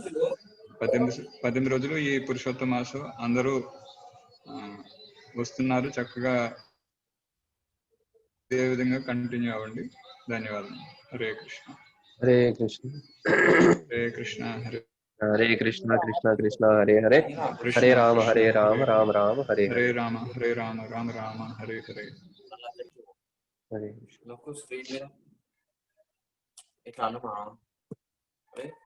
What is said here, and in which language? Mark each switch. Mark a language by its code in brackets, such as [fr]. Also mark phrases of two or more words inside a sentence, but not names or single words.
[te] 18 రోజులు ఈ పురుషోత్తమ మాసం అందరూ వస్తున్నారు. చక్కగా ఇదే విధంగా కంటిన్యూ అవ్వండి. ధన్యవాదాలు. హరే కృష్ణ. హరే కృష్ణ. హరే కృష్ణ. హరే కృష్ణ కృష్ణ కృష్ణ హరే హరే, హరే రామ రామ రామ హరే హరే రామ, హరే రామ రామ రామ హరే హరే. హరే కృష్ణ.